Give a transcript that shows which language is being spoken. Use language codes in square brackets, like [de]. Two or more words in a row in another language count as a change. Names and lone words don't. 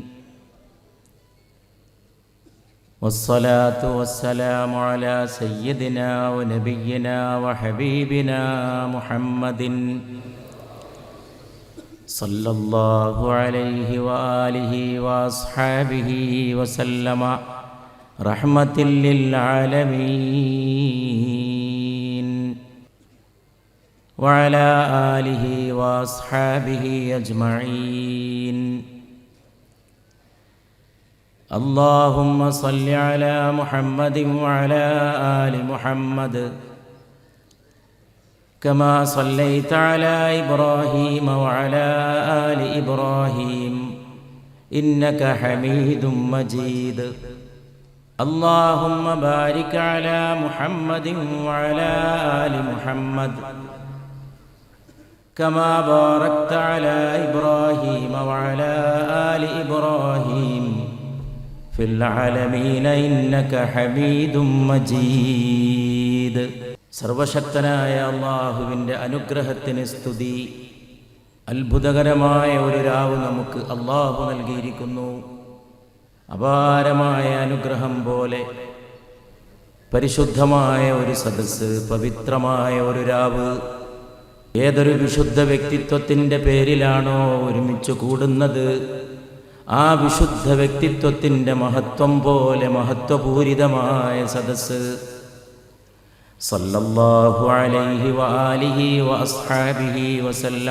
[ar] والصلاة والسلام على سيدنا ونبينا وحبيبنا محمد صلى الله عليه وعلى آله وأصحابه وسلم رحمةً للعالمين وعلى آله وأصحابه أجمعين. اللهم صل على محمد وعلى آل محمد كما صليت على إبراهيم وعلى آل إبراهيم إنك حميد مجيد. اللهم بارك على محمد وعلى آل محمد كما باركت على إبراهيم وعلى آل إبراهيم في العالمين إنك حميد مجيد. [ml] സർവശക്തനായ അല്ലാഹുവിൻ്റെ അനുഗ്രഹത്തിന് സ്തുതി. അത്ഭുതകരമായ ഒരു രാവ് നമുക്ക് അല്ലാഹു നൽകിയിരിക്കുന്നു. അപാരമായ അനുഗ്രഹം പോലെ പരിശുദ്ധമായ ഒരു സദസ്സ്, പവിത്രമായ ഒരു രാവ് ഏതൊരു വിശുദ്ധ വ്യക്തിത്വത്തിൻ്റെ പേരിലാണോ ഒരുമിച്ച് കൂടുന്നത്, ആ വിശുദ്ധ വ്യക്തിത്വത്തിൻ്റെ മഹത്വം പോലെ മഹത്വപൂരിതമായ സദസ്സ് [ar] صلى الله عليه وعلى آله وأصحابه وسلم.